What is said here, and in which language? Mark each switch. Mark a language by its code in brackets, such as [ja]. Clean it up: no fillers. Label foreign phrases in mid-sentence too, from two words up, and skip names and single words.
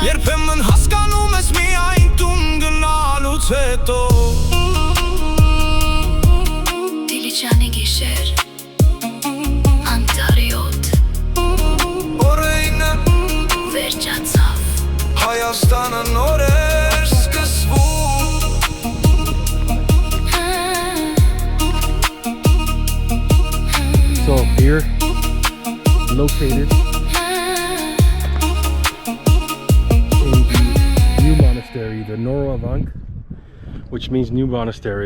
[hy] Երբեմն հասկանում ես միայն տուն գնալուց հետո Դիլիջանի գիշեր Անտարիոտ Օրինը Վերջացավ Հայաստանը նոր էր սկսվում [en] So here, located in the new monastery, the Noravank, which means new monastery.